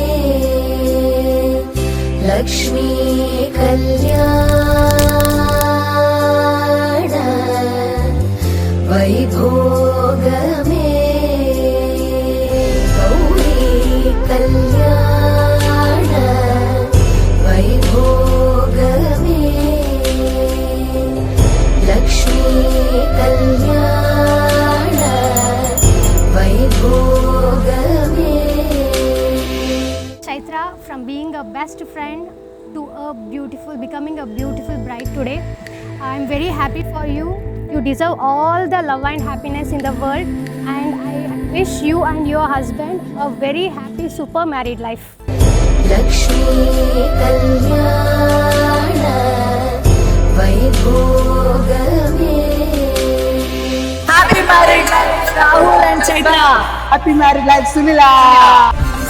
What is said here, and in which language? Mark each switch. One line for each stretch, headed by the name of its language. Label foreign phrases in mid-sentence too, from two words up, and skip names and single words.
Kannada: ಲಕ್ಷ್ಮೀ ಕಲ್ಯಾಣ ವೈಭೋಗವೇ ಗೌರಿ ಕಲ್ಯಾಣ ವೈಭೋಗವೇ ಲಕ್ಷ್ಮೀ ಕಲ್ಯಾಣ ವೈಭೋಗವೇ.
English: Chaitra, from being a best friend to becoming a beautiful bride today, I am very happy for you. You deserve all the love and happiness in the world, and I wish you and your husband a very happy, super married life.
Kannada: ಲಕ್ಷ್ಮೀ ಕಲ್ಯಾಣ ವೈಭೋಗವೇ.
English: Happy married life, Rahul and Chaitra. Happy married life, Sunila.